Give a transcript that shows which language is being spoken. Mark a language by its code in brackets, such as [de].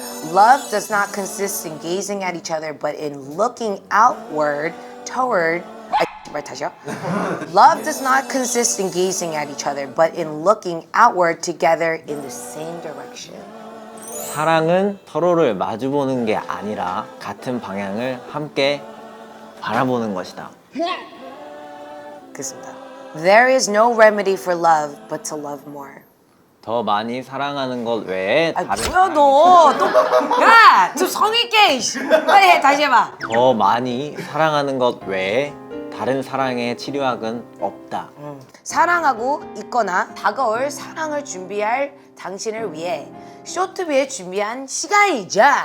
[en] Love does not consist in gazing at each other, but in looking outward toward. [ko] 다시요. [en] Love does not consist in gazing at each other, but in looking outward together in the same direction. [ko] 사랑은 서로를 마주보는 게 아니라 같은 방향을 함께 바라보는 것이다. 그렇습니다. [en] There is no remedy for love but to love more. [ko] 더 많이 사랑하는 것 외에 아, 다른 뭐야 너? 야, 좀 성의 있게. 빨리 해, 다시 해봐. 더 많이 사랑하는 것 외에 다른 사랑의 치료학은 없다. 사랑하고 있거나 다가올 사랑을 준비할 당신을 위해 쇼트비에 준비한 시간이죠.